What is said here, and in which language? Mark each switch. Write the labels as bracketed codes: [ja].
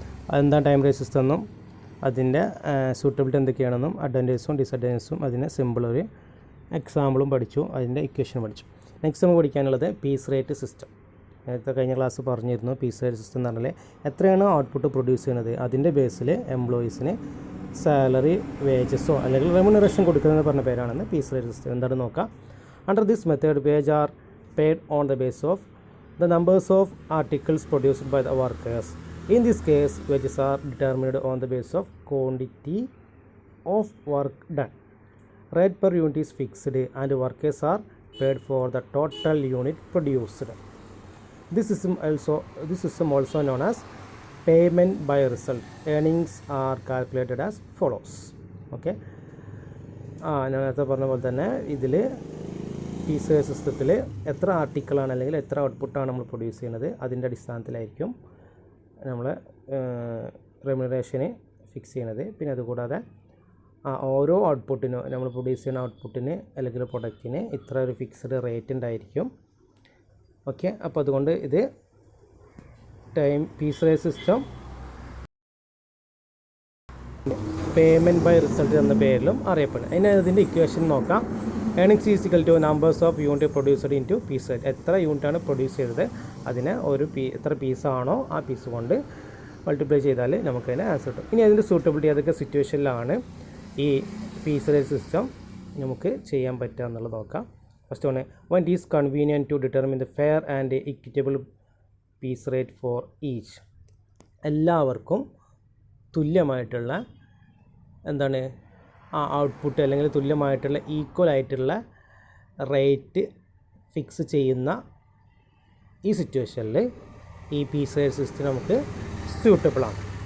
[ml] അതെന്താ time rate system എന്നും അതിൻ്റെ സൂട്ടബിലിറ്റി എന്തൊക്കെയാണെന്നും അഡ്വാൻറ്റേജസും ഡിസഡ്വാൻറ്റേജസും അതിന് സിമ്പിൾ ഒരു എക്സാമ്പിളും പഠിച്ചു, അതിൻ്റെ ഇക്വേഷൻ പഠിച്ചു. നെക്സ്റ്റ് നമുക്ക് പഠിക്കാനുള്ളത് പീസ് റേറ്റ് സിസ്റ്റം. നേരത്തെ കഴിഞ്ഞ ക്ലാസ് പറഞ്ഞിരുന്നു. പീസ് റേറ്റ് സിസ്റ്റം എന്ന് പറഞ്ഞാൽ എത്രയാണോ ഔട്ട്പുട്ട് പ്രൊഡ്യൂസ് ചെയ്യുന്നത് അതിൻ്റെ ബേസിൽ എംപ്ലോയീസിന് സാലറി, വേജസോ അല്ലെങ്കിൽ റെമ്യൂണറേഷൻ കൊടുക്കുന്നതെന്ന് പറഞ്ഞ പേരാണെന്ന് പീസ് റേറ്റ് സിസ്റ്റം. എന്താണെന്ന് നോക്കാം. [en] Under this method, wage are paid on the basis of the numbers of articles produced by the workers. In this case, wages are determined on the basis of quantity of work done. Rate per unit is fixed and workers are paid for the total unit produced. This system also known as payment by result. Earnings are calculated as follows. Okay. [ml] ഞാൻ നേരത്തെ പറഞ്ഞ പോലെ തന്നെ ഇതിൽ piece സിസ്റ്റത്തിൽ എത്ര ആർട്ടിക്കിളാണ് അല്ലെങ്കിൽ എത്ര ഔട്ട്പുട്ടാണ് നമ്മൾ പ്രൊഡ്യൂസ് ചെയ്യുന്നത് അതിൻ്റെ അടിസ്ഥാനത്തിലായിരിക്കും നമ്മൾ റെമ്യൂണറേഷന് ഫിക്സ് ചെയ്യുന്നത്. പിന്നെ അതുകൂടാതെ ഓരോ ഔട്ട്പുട്ടിനും നമ്മൾ പ്രൊഡ്യൂസ് ചെയ്യുന്ന ഔട്ട്പുട്ടിന് അല്ലെങ്കിൽ പ്രൊഡക്റ്റിന് ഇത്ര ഒരു ഫിക്സ്ഡ് റേറ്റ് ഉണ്ടായിരിക്കും. ഓക്കെ, അപ്പോൾ അതുകൊണ്ട് ഇത് piece rate system payment by result എന്ന പേരിലും അറിയപ്പെടും. അതിൻ്റെ ഇക്വേഷൻ നോക്കാം. [en] Earnings is equal to numbers of unit produced into piece. [ml] എത്ര യൂണിറ്റാണ് പ്രൊഡ്യൂസ് ചെയ്തത് അതിനെ എത്ര പീസാണോ ആ പീസ് കൊണ്ട് മൾട്ടിപ്ലൈ ചെയ്താൽ നമുക്കതിന് ആൻസർ കിട്ടും. ഇനി അതിൻ്റെ സൂട്ടബിലിറ്റി ഏതൊക്കെ സിറ്റുവേഷനിലാണ് ഈ പീസ് റേറ്റ് സിസ്റ്റം നമുക്ക് ചെയ്യാൻ പറ്റുക എന്നുള്ളത് നോക്കാം. [en] First ആണ് when it is convenient to determine the fair and equitable piece rate for each. [ml] എല്ലാവർക്കും തുല്യമായിട്ടുള്ള എന്താണ് ആ ഔട്ട്പുട്ട് അല്ലെങ്കിൽ തുല്യമായിട്ടുള്ള ഈക്വൽ ആയിട്ടുള്ള റേറ്റ് ഫിക്സ് ചെയ്യുന്ന ഈ സിറ്റുവേഷനിൽ ഈ പീസ് റേറ്റ് സിസ്റ്റം നമുക്ക് സ്യൂട്ടബിളാണ്.